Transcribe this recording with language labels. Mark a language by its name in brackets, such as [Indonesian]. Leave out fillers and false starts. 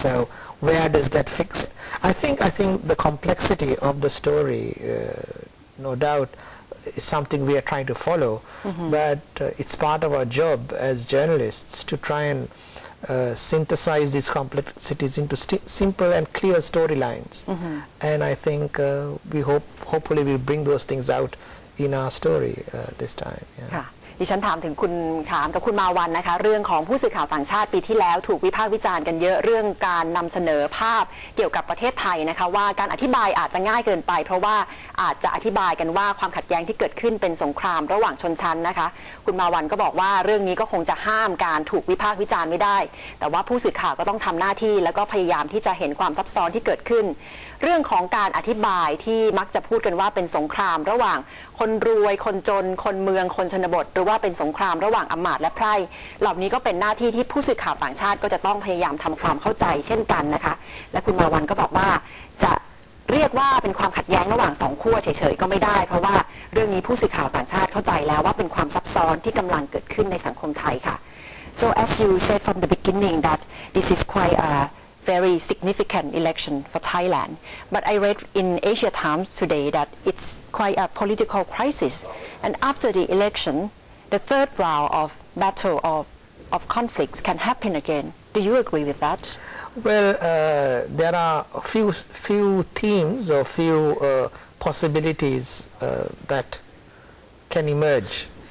[English] So where does that fix it? I think the complexity of the story, no doubt, is something we are trying to follow, but it's part of our job as journalists to try and synthesize these complexities into simple and clear storylines. And I think we hopefully we'll bring those things out in our story this time. Yeah. [Thai] ดิฉันถามกับคุณมาวันนะคะเรื่องของผู้สื่อข่าวต่างชาติปีที่แล้วถูกวิพากษ์วิจารณ์กันเยอะเรื่องการนำเสนอภาพเกี่ยวกับประเทศไทยนะคะว่าการอธิบายอาจจะง่ายเกินไปเพราะว่าอาจจะอธิบายกันว่าความขัดแย้งที่เกิดขึ้นเป็นสงครามระหว่างชนชั้นนะคะคุณมาวันก็บอกว่าเรื่องนี้ก็คงจะห้ามการถูกวิพากษ์วิจารณ์ไม่ได้แต่ว่าผู้สื่อข่าวก็ต้องทำหน้าที่แล้วก็พยายามที่จะเห็นความซับซ้อนที่เกิดขึ้น เรื่องของการอธิบายที่มักจะพูดกันว่าเป็นสงครามระหว่างคนรวยคนจนคนเมืองคนชนบทหรือว่าเป็นสงครามระหว่างอำมาตย์และไพร่เหล่านี้ก็เป็นหน้าที่ที่ผู้สื่อข่าวต่างชาติก็จะต้องพยายามทำความเข้าใจเช่นกันนะคะและคุณมาวันก็บอกว่าจะเรียกว่าเป็นความขัดแย้งระหว่างสองขั้วเฉยๆก็ไม่ได้เพราะว่าเรื่องนี้ผู้สื่อข่าวต่างชาติเข้าใจแล้วว่าเป็นความซับซ้อนที่กำลังเกิดขึ้นในสังคมไทยค่ะ [English] So as you said from the beginning that this is quite a very significant election for Thailand. But I read in Asia Times today that it's quite a political crisis. And after the election, the third round of battle of conflicts can happen again. Do you agree with that? Well, there are a few themes or few possibilities that can emerge.